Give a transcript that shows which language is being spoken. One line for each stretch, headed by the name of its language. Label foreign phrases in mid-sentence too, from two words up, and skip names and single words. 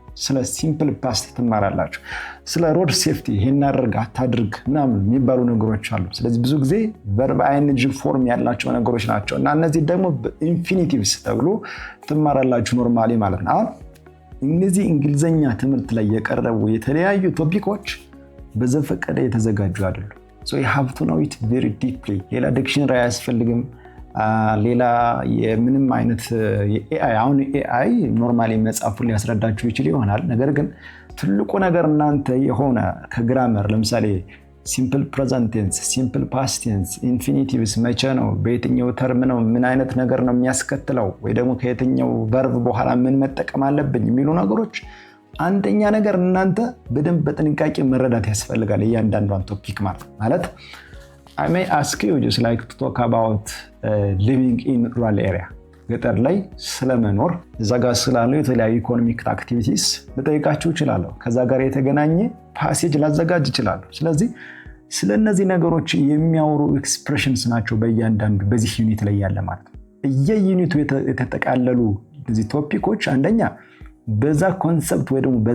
Amharic: ስለ
English: simple past
Amharic: ትማራላችሁ። ስለ
English: road safety
Amharic: ይሄን አድርግ አታድርግ ምናምን የሚባሉ ነገሮች አሉ። ስለዚህ ብዙ ጊዜ
English: verb ing form
Amharic: ያላቸው ነገሮች ናቸው እና እነዚህ ደግሞ ኢንፊኒቲቭስ ተብሎ ትማራላችሁ ኖርማሊ ማለት ነው። አሁን እነዚህ እንግሊዘኛ ትምህርት ላይ የቀረቡ የተለያዩ ቶፒኮች በዘፈቀደ የተዘጋጁ አይደሉም። ሶ
English: you have to know it very deeply።
Amharic: ሌላ ዲክሽነሪ አያስፈልግም። ሌላ የምንም አይነት የኤአይ አሁን ኤአይ ኖርማሊ መጽሐፉን ሊያስረዳችሁ ይችል ይሆናል። ነገር ግን ትልቁ ነገር እናንተ የሆነ ከግራመር ለምሳሌ
English: simple present tense፣ simple past tense፣
Amharic: ኢንፊኒቲቭስ መቼ ነው፣ በየትኛው ተርም ነው፣ ምን አይነት ነገር ነው የሚያስከትለው፣ ወይ ደግሞ ከየትኛው ቨርብ በኋላ ምን መጠቀም አለብኝ የሚሉ ነገሮች አንደኛ ነገር እናንተ በደንብ በጥንቃቄ መረዳት ያስፈልጋል። እያንዳንዷን ቶፒክ ማለት
English: I may ask you just like to talk about living in rural area
Amharic: ገጠር ላይ ስለመኖር እዛ ጋር ስላሉ የተለያዩ
English: economic activities
Amharic: ልጠይቃችሁ እችላለሁ። ከዛ ጋር የተገናኘ ፓሴጅ ላዘጋጅ እችላለሁ። ስለዚህ ስለነዚህ ነገሮች የሚያወሩ ኤክስፕሬሽንስ ናቸው በእያንዳንዱ በዚህ ዩኒት ላይ ያለ ማለት ነው። የዩኒቱ የተጠቃለሉ እነዚህ ቶፒኮች አንደኛ በዛ ኮንሰፕት ወይ ደግሞ